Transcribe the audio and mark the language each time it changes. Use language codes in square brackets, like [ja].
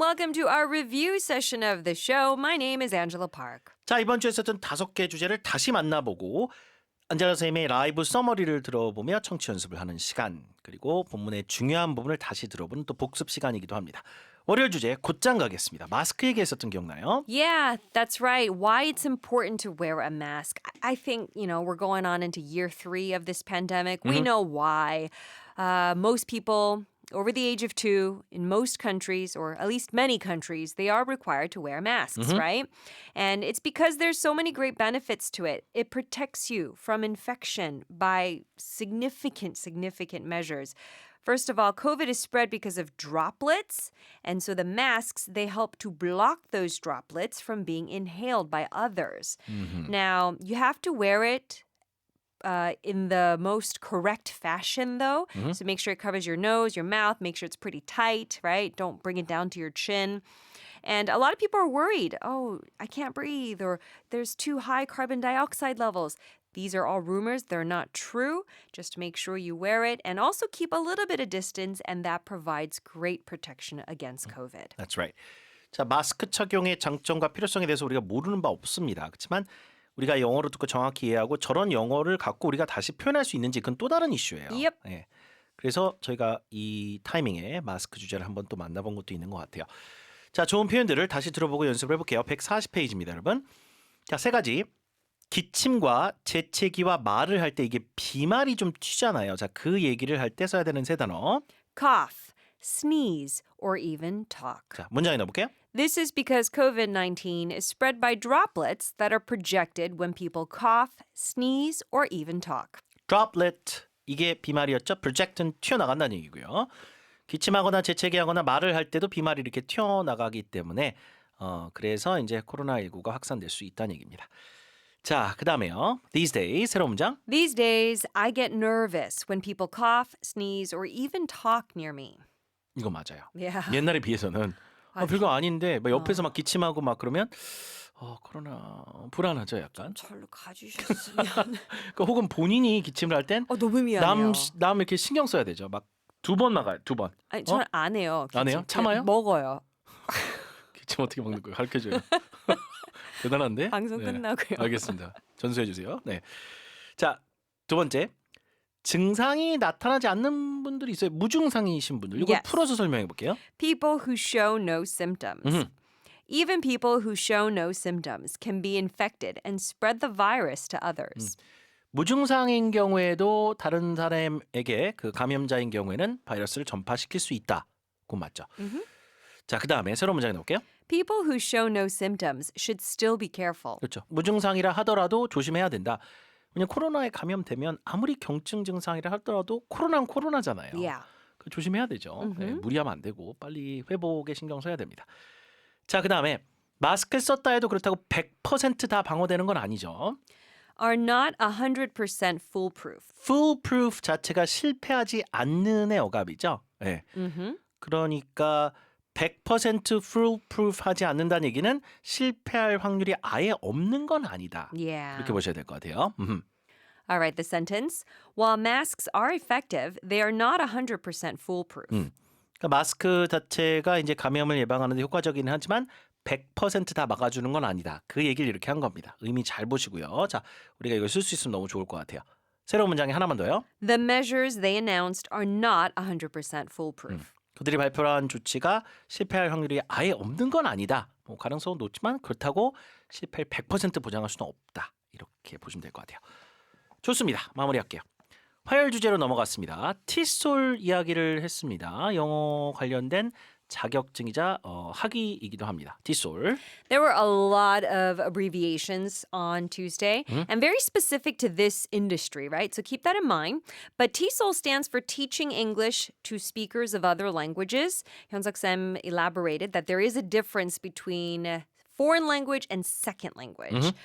[en] Welcome to our review session of the show. My name is Angela Park. [ko] 자, 이번 주에 있었던 5개 주제를 다시 만나보고 안젤라 선생님의 라이브 서머리를 들어보며 청취 연습을 하는 시간, 그리고 본문의 중요한 부분을 다시 들어보는 또 복습 시간이기도 합니다. 월요일 주제 곧장 가겠습니다. 마스크 얘기했었던 기억나요? [en] Yeah, that's right. Why it's important to wear a mask. I think, we're going on into year 3 of this pandemic. We know why. Most people over the age of 2 in most countries, or at least many countries, they are required to wear masks, right? And it's because there's so many great benefits to it. It protects you from infection by significant measures. First of all, COVID is spread because of droplets. And so the masks, they help to block those droplets from being inhaled by others. Now, you have to wear it in the most correct fashion, though. So make sure it covers your nose, your mouth. Make sure it's pretty tight, right? Don't bring it down to your chin. And a lot of people are worried. Oh, I can't breathe, or there's too high carbon dioxide levels. These are all rumors. They're not true. Just make sure you wear it and also keep a little bit of distance, and that provides great protection against COVID. That's right. [ko] 자, 마스크 착용의 장점과 필요성에 대해서 우리가 모르는 바 없습니다. 그렇지만 우리가 영어로 듣고 정확히 이해하고 저런 영어를 갖고 우리가 다시 표현할 수 있는지 그건 또 다른 이슈예요. [en] Yep. [ko] 예. 그래서 저희가 이 타이밍에 마스크 주제를 한번 또 만나본 것도 있는 것 같아요. 자, 좋은 표현들을 다시 들어보고 연습을 해볼게요. 140페이지입니다, 여러분. 자, 3가지. 기침과 재채기와 말을 할 때 이게 비말이 좀 튀잖아요. 자, 그 얘기를 할 때 써야 되는 3단어. [en] Cough, sneeze, or even talk. [ko] 자, 문장에 넣어볼게요. [en] This is because COVID-19 is spread by droplets that are projected when people cough, sneeze, or even talk. [ko] Droplet, 이게 비말이었죠. project는 튀어나간다는 얘기고요. 기침하거나 재채기하거나 말을 할 때도 비말이 이렇게 튀어나가기 때문에 그래서 이제 코로나19가 확산될 수 있다는 얘기입니다. 자, 그 다음에요. [en] These days, [ko] 새로운 문장. [en] These days, I get nervous when people cough, sneeze, or even talk near me. [ko] 이거 맞아요. [en] Yeah. [ko] 옛날에 비해서는 별거 아닌데 막 옆에서 막 기침하고 막 그러면 코로나 불안하죠, 약간. 절로 가주셨으면. 그러니까 혹은 본인이 기침을 할 땐 너무 미안해요. 남 이렇게 신경 써야 되죠. 막 2번 막아요. 2번. 아니, 저는 안 해요. 안 해요? 참아요? 먹어요. 기침 어떻게 먹는 거예요? 가르쳐줘요. 대단한데? 방송 네. 끝나고요. 알겠습니다. 전수해 주세요. 네. 자, 2번째. 증상이 나타나지 않는 분들이 있어요. 무증상이신 분들. 이걸 [en] Yes. [ko] 풀어서 설명해 볼게요. [en] People who show no symptoms. Even people who show no symptoms can be infected and spread the virus to others. [ko] 무증상인 경우에도 다른 사람에게 그 감염자인 경우에는 바이러스를 전파시킬 수 있다. 그건 맞죠. 자, 그 다음에 새로운 문장에 넣을게요. [en] People who show no symptoms should still be careful. [ko] 그렇죠. 무증상이라 하더라도 조심해야 된다. 왜냐면 코로나에 감염되면 아무리 경증 증상이라 하더라도 코로나는 코로나잖아요. [en] Yeah. [ko] 조심해야 되죠. 네, 무리하면 안 되고 빨리 회복에 신경 써야 됩니다. 자, 그 다음에 마스크 썼다 해도 그렇다고 100% 다 방어되는 건 아니죠. [en] Are not 100% foolproof. [ko] Foolproof 자체가 실패하지 않는의 어감이죠. 네. 그러니까 100% foolproof 하지 않는다는 얘기는 실패할 확률이 아예 없는 건 아니다. [en] Yeah. [ko] 이렇게 보셔야 될 것 같아요. [en] All right, the sentence. While masks are effective, they are not 100% foolproof. [ko] 그러니까 마스크 자체가 이제 감염을 예방하는 데 효과적이긴 하지만 100% 다 막아주는 건 아니다. 그 얘기를 이렇게 한 겁니다. 의미 잘 보시고요. 자, 우리가 이걸 쓸 수 있으면 너무 좋을 것 같아요. 새로운 문장에 하나만 더요. The measures they announced are not 100% foolproof. 그들이 발표한 조치가 실패할 확률이 아예 없는 건 아니다. 가능성은 높지만 그렇다고 실패를 100% 보장할 수는 없다. 이렇게 보시면 될 것 같아요. 좋습니다. 마무리할게요. 화요일 주제로 넘어갔습니다. TSOL 이야기를 했습니다. 영어 관련된 자격증이자 학위이기도 합니다. TSOL. [en] There were a lot of abbreviations on Tuesday and very specific to this industry, right? So keep that in mind. But TSOL stands for Teaching English to Speakers of Other Languages. Hyunsuk-sim elaborated that there is a difference between foreign language and second language.